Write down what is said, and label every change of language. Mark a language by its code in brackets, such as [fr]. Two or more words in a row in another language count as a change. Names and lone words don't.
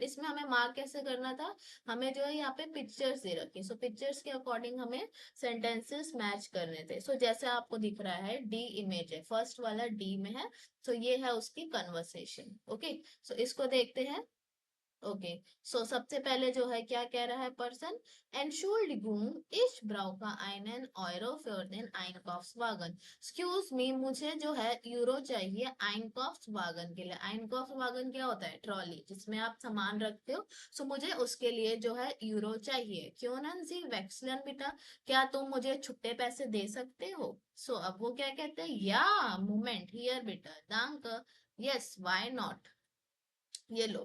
[hi] इसमें हमें मार्क कैसे करना था, हमें जो है यहाँ पे पिक्चर्स दे रखी, पिक्चर्स के अकॉर्डिंग हमें सेंटेंसेस मैच करने थे। जैसे आपको दिख रहा है डी इमेज है, फर्स्ट वाला डी में है, ये है उसकी कन्वर्सेशन। ओके, इसको देखते हैं। ओके, सबसे पहले जो है क्या कह रहा है पर्सन, [de] Entschuldigung, ich brauche einen Euro für den Einkaufswagen। [en] excuse me, [hi] मुझे जो है यूरो चाहिए Einkaufswagen के लिए। Einkaufswagen क्या होता है, ट्रॉली जिसमें आप सामान रखते हो। मुझे उसके लिए जो है यूरो चाहिए। [de] Können Sie wechseln bitte, [hi] क्या तुम मुझे छुट्टे पैसे दे सकते हो। अब वो क्या कहते हैं, [de] Ja Moment hier bitte, danke, [en] yes why not, [hi] ये लो।